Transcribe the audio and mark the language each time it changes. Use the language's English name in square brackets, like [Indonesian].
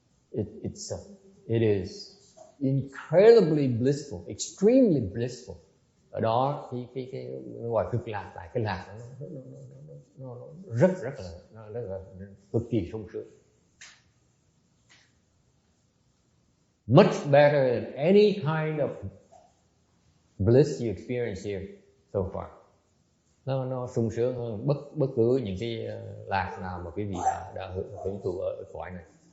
[English] It is incredibly blissful, extremely blissful. [Vietnamese] Ở đó cái gọi cực lạc, tại cái lạc nó rất là cực kỳ sung sướng. [English] Much better than any kind of bliss you experience here so far. [Vietnamese] Nó sung sướng hơn bất cứ những cái lạc nào mà quý vị đã hưởng thụ ở cõi này.